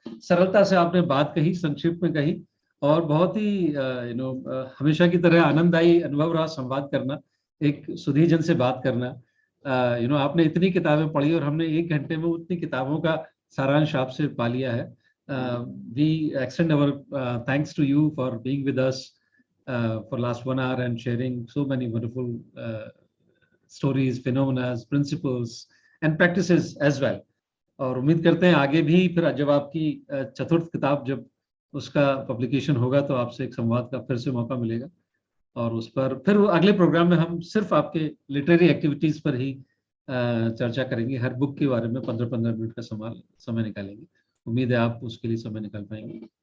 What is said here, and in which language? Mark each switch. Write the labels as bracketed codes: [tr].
[hi] सरलता से आपने बात कही, संक्षिप्त में कही, और बहुत ही हमेशा की तरह आनंददायी अनुभव रहा संवाद करना, एक सुधी जन से बात करना। आपने इतनी किताबें पढ़ी और हमने 1 घंटे में उतनी किताबों का सारांश आपसे पा लिया है। [en] We extend our thanks to you for being with us for last 1 hour and sharing so many wonderful stories, phenomena, principles and practices as well. [hi] और उम्मीद करते हैं आगे भी फिर जब आपकी चतुर्थ किताब जब उसका पब्लिकेशन होगा तो आपसे एक संवाद का फिर से मौका मिलेगा, और उस पर फिर अगले प्रोग्राम में हम सिर्फ आपके लिटरेरी एक्टिविटीज पर ही चर्चा करेंगे। हर बुक के बारे में 15-15 मिनट का समय निकालेंगे। उम्मीद है आप उसके लिए समय निकाल पाएंगे।